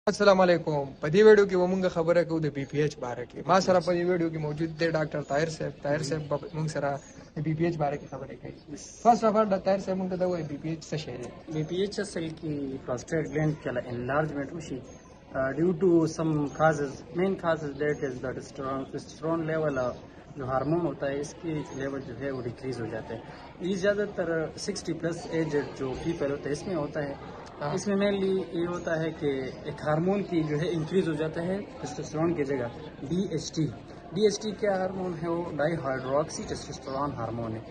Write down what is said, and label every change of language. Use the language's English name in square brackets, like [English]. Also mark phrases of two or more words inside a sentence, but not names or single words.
[Pashto] السلام علیکم. په دې ویډیو کې موږ خبره کوو د بي پی ایچ باره کې. ما سره په دې ویډیو کې موجود دی ډاکټر طاهر صاحب به موږ سره د بي پی ایچ باره کې خبرې کوي. [English] first of all [Pashto] ډاکټر طاهر صاحب موږ ته دا وایي بي پی ایچ څه شی دی؟ [Urdu] بی پی ایچ اصل کی [English] prostate gland [Urdu] کے [English] enlargement which is due to some causes main causes that is the testosterone level [Urdu] جو ہارمون ہوتا ہے اس کی لیول جو ہے وہ ڈیکریز ہو جاتا ہے. یہ زیادہ تر 60 [English] plus aged [Urdu] جو پیپل ہوتا ہے اس میں ہوتا ہے. اس میں مینلی یہ ہوتا ہے کہ ایک ہارمون کی جو ہے انکریز ہو جاتا ہے ٹیسٹوسٹیرون کی جگہ ڈی ایچ ٹی کیا ہارمون ہے وہ [English] dihydroxy testosterone hormone [Urdu] ہے.